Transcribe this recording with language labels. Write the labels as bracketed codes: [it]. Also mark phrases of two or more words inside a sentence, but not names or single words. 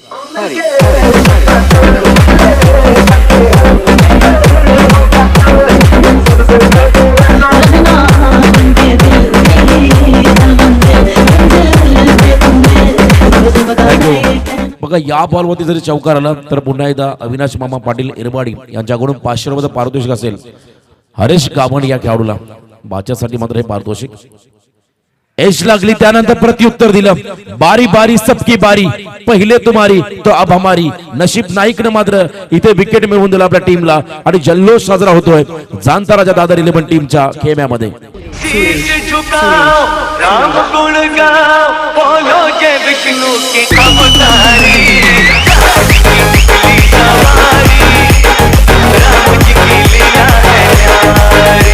[mr] बघा या बॉलवरती जरी चौकार आला तर पुन्हा एकदा अविनाश मामा पाटील इरबाडी यांच्याकडून 500 रुपये पारितोषिक असेल हरीश गाबण या खेळाडूला. बाच्यासाठी मात्र हे पारितोषिक. एज लागली त्यानंतर प्रत्युत्तर दिलं. [hi] बारी बारी सबकी बारी. पहिले तुम्हारी तो अब हमारी. [mr] नशीब नाईकने मात्र इथे विकेट मिळवून दिला आपल्या टीमला आणि जल्लोष साजरा होतोय जाणता राजा दादर 11 टीमच्या खेम्यामध्ये. [hi] राम गुण गाओ बोलो जय विष्णु के अवतारी. राम जी की लीला है